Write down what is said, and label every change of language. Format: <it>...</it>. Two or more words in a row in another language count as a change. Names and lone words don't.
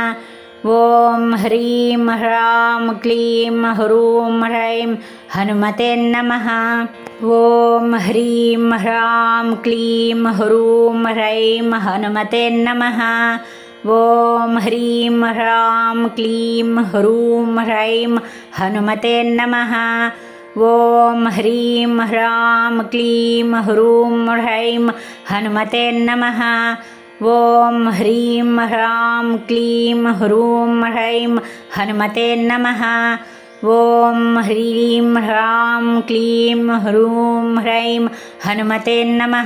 <sa>ఓం హ్రీం హ్రాం క్లీం హ్రూం హ్రైం హనుమతే నమః. ఓం హ్రీం హ్రాం క్లీం హ్రూం హ్రైం హనుమతే నమః. ఓం హ్రీం హ్రాం క్లీం హ్రూం హ్రైం హనుమతే నమః. ॐ ह्रीं ह्रां क्लीं ह्रूं ह्रैं हनुमते नमः। ॐ ह्रीं ह्रां क्लीं ह्रूं ह्रैं हनुमते नमः। ॐ ह्रीं ह्रां क्लीं ह्रूं ह्रैं हनुमते नमः।</sa>